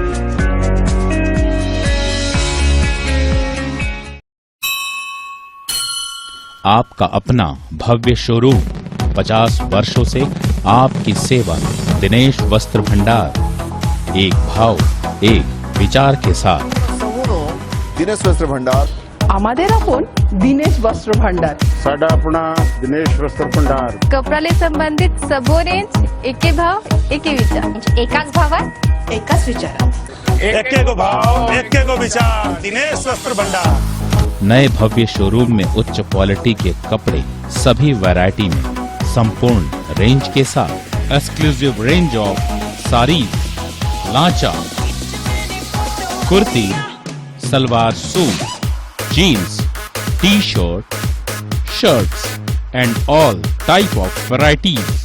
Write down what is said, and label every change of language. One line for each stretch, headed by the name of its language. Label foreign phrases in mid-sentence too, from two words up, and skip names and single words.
Hindi: आपका अपना भव्य शोरूम, 50 वर्षों से आपकी सेवा। दिनेश वस्त्र भंडार, एक भाव एक विचार के साथ। दिनेश वस्त्र भंडार,
Bangla: আমাদের আপন দিনেশ বস্ত্র ভান্ডার,
Punjabi: ਸਾਡਾ ਅਪਣਾ ਦਿਨੇਸ਼ ਵਸਤਰ ਭੰਡਾਰ।
Nepali: कपडाले संबंधित सबो रेंज,
Bangla: একে ভাব একে বিচার,
Marathi: एकाच भावात एकाच विचारात,
Nepali: एके को भाव एके को विचार। दिनेश वस्त्र भंडार।
Hindi: नए भव्य शोरूम में उच्च क्वालिटी के कपड़े सभी वैरायटी में, संपूर्ण रेंज के साथ।
English: Exclusive range of sarees, lancha, kurti, salwar suit, jeans, T-shirt, shirts and all type of varieties.